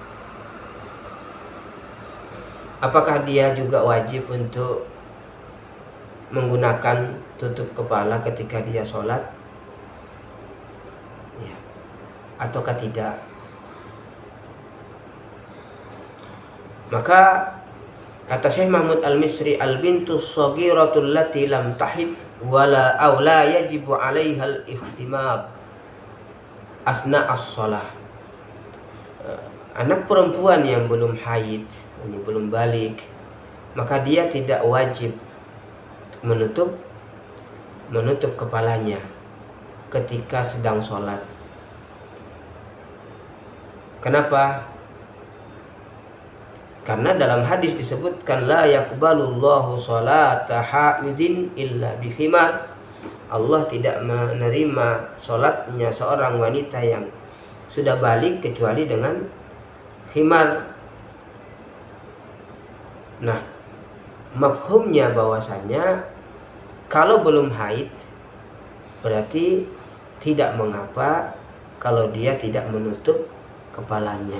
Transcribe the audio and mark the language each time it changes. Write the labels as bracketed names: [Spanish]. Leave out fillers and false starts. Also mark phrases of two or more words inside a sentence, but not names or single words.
[Indonesian] Apakah dia juga wajib untuk menggunakan tutup kepala ketika dia sholat, ataukah tidak? Maka kata Syekh Mahmud Al-Misri, [Arabic] البنت الصغيرة التي لم تحض ولا أو لا يجب عليها الاهتمام أثناء الصلاة. [Indonesian] Anak perempuan yang belum haid, belum balik, maka dia tidak wajib menutup kepalanya ketika sedang sholat. Kenapa? Karena dalam hadis disebutkan [Arabic] لا يقبل الله صلاة حائض إلا بخمار. [Indonesian] Allah tidak menerima sholatnya seorang wanita yang sudah balik kecuali dengan khimar. Nah, mafhumnya bahwasanya kalau belum haid berarti tidak mengapa kalau dia tidak menutup kepalanya.